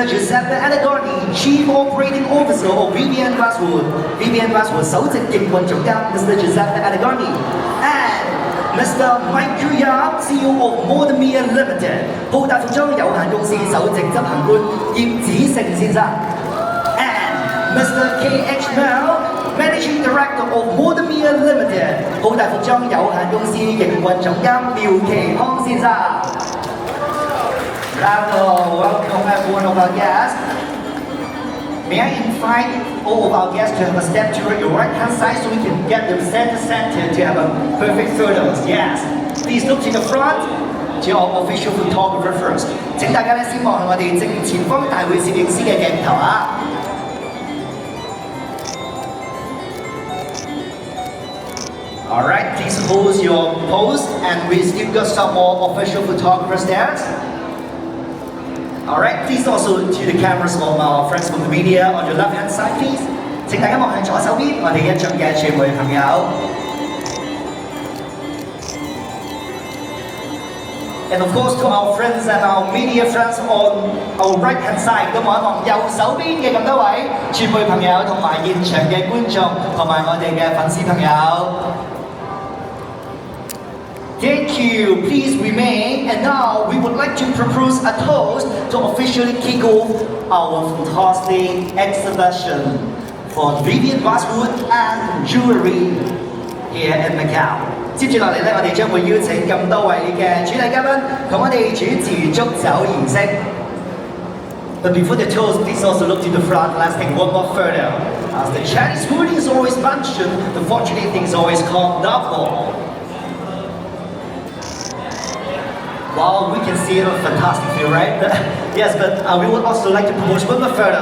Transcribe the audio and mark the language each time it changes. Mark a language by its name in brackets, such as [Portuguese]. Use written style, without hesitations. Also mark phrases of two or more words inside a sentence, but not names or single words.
[English] Giuseppe Allegoni, Chief Operating Officer of Vivienne Westwood. [Cantonese] Vivienne Westwood 首席營運總監 Mr. [English] Giuseppe Allegoni and Mr. Mike Yap, CEO of Modemia Limited, [Cantonese] 浩達服裝有限公司首席執行官葉子成先生 [English] and Mr. K.H. Mel, Managing Director of Modemia Limited， [Cantonese] 好大服裝有限公司營運總監廖其康先生。Bravo! [English] Welcome everyone of our guests. May I invite all of our guests to have a step to your right hand side so we can get them center to have a perfect photos. Yes. Please look to the front to our official photographer first. [Cantonese] 請大家咧先望向我哋正前方大會攝影師嘅鏡頭啊！ [English] Alright, please hold your pose and we still got some more official photographers there. Alright, please also to the cameras of our friends from the media on your left hand side, please. [Cantonese] 請大家望向左手邊，我哋一眾嘅傳媒朋友。 [English] And of course to our friends and our media friends on our right hand side， [Cantonese] 咁望一望右手邊嘅咁多位傳媒朋友同埋現場嘅觀眾同埋我哋嘅粉絲朋友。 [English] Thank you. Please remain. And now we would like to propose a toast to officially kick off our fantastic exhibition for Vivienne Westwood and jewelry here in Macau. [Cantonese] 接住落嚟咧，我哋將會邀請咁多位嘅主禮嘉賓同我哋主持祝酒儀式。 [English] But before the toast, please also look to the front. Let's take one more photo. As the Chinese food is always mentioned, the fortunate thing is always called double. Wow, we can see it on fantastic view, right? Yes, but we would also like to promote one more photo.